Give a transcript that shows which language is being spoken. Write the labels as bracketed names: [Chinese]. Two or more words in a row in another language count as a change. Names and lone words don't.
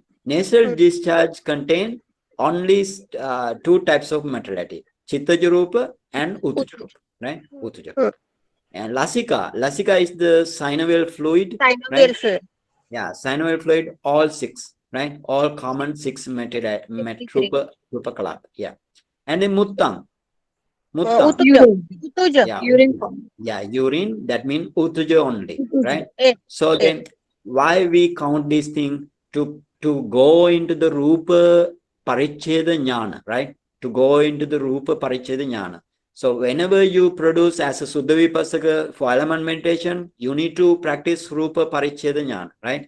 [English] Nasal discharge contain only 2 types of materiality. Chittajarupa and Uttajarupa, right? Uttajarupa. And Lasika. Lasika is the synovial fluid, right? Synovial fluid. Yeah, synovial fluid, all 6, right? All common 6 [Pali] rupa kalapa. [English] Yeah. And then Muttang. Muttang. Utuja. Urine. Utuja. Yeah, Urine form. yeah, urine, that means Utuja only, right? Eight. So then why we count this thing to go into the [Pali] Rupa Paricheda Jnana, [English] right? To go into the [Pali] Rupa Paricheda Jnana. [English] So whenever you produce as a [Pali] Suddha Vipassaka [English] for element meditation, you need to practice [Pali] Rupa Paricheda Jnana, [English] right?